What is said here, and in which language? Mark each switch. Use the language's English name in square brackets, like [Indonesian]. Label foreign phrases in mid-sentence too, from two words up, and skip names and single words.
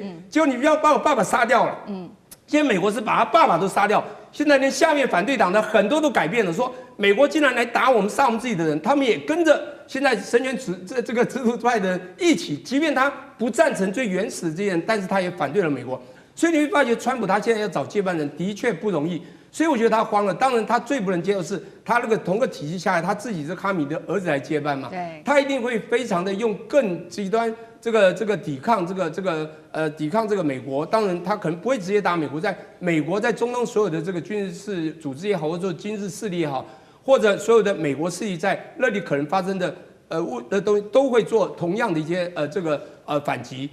[Chinese] 結果你不要把我爸爸殺掉了。今天美國是把他爸爸都殺掉，現在連下面反對黨的很多都改變了，說美國竟然來打我們、殺我們自己的人，他們也跟着現在神權這個支持派的人一起，即便他不贊成最原始的這些人，但是他也反對了美國。所以你會發覺，川普他現在要找接班人的確不容易。所以我覺得他慌了。當然，他最不能接受是他那個同個體系下來，他自己是哈米的兒子來接班嘛。對。他一定會非常的用更極端这個抵抗抵抗這個美國。當然，他可能不會直接打美國，在美國在中東所有的這個軍事組織也好，或者說軍事勢力也好，或者所有的美國勢力在那裡可能發生的都會做同樣的一些反擊。